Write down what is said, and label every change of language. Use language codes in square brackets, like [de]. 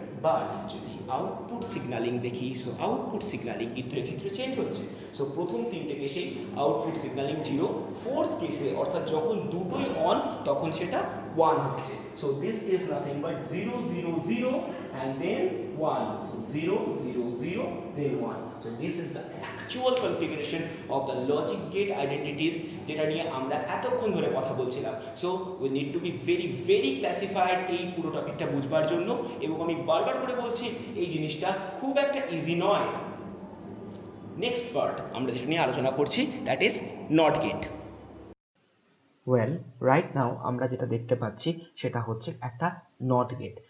[bn] But যদি output signalling দেখি, so output signalling কিন্তু এক্ষেত্রে চেঞ্জ হচ্ছে। সো প্রথম 3টে কেসেই আউটপুট সিগন্যালিং 0, ফোর্থ কেসে অর্থাৎ যখন দুটোই অন তখন সেটা 1 হচ্ছে। [en] So this is nothing but 0 0 0 and then 1. So 0 0 0 then 1. So this is the actual configuration of the logic gate identities [bn] যেটা নিয়ে আমরা এতক্ষণ ধরে কথা বলছিলাম। So [en] we need to be very very classified [bn] এই পুরো টপিকটা বুঝবার জন্য, এবং আমি বারবার করে বলছি এই জিনিসটা খুব একটা ইজি নয়। নেক্সট পার্ট আমরা যেটা নিয়ে আলোচনা করছি [en] That is not gate. [bn] Well, right now আমরা যেটা দেখতে পাচ্ছি সেটা হচ্ছে একটা নট গেট।